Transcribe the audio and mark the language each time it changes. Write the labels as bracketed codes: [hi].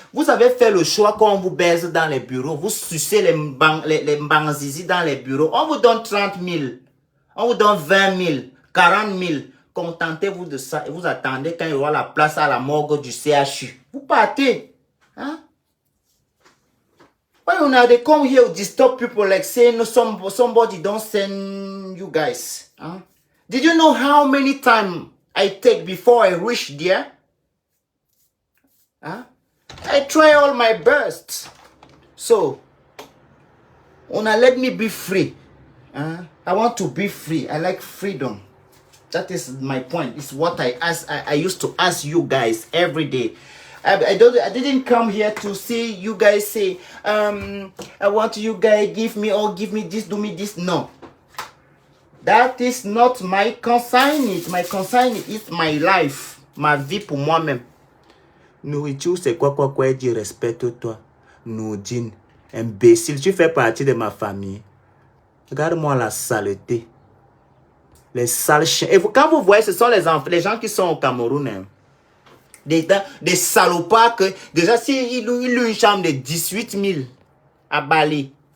[fr] Vous avez fait le choix qu'on vous baise dans les bureaux. Vous sucez les mbanzizi dans les bureaux. On vous donne 30 000. On vous donne 20 000, 40 000. Contentez-vous de ça et vous attendez quand il y aura la place à la morgue du CHU. Vous partez. Hein? [pcm] Why una they come here to disturb people like saying no, somebody don't send you guys? Huh? Did you know how many time I take before I reach there? Huh? I try all my best. So, una let me be free. I want to be free. I like freedom. That is my point. It's what I used to ask you guys every day. I didn't come here to see you guys say, I want you guys give me this, do me this. No. That is not my consignment. My consignment is my life. [fr] Ma vie pour moi-même. Nourriture, c'est quoi, dit respecte-toi. Nourdine, imbécile, tu fais partie de ma famille. Regarde-moi la saleté. Les sales chiens. Et quand vous voyez, ce sont les gens qui sont au Cameroun. Hein. Des salopards que, déjà, s'ils louent une chambre de 18 000 à Bali.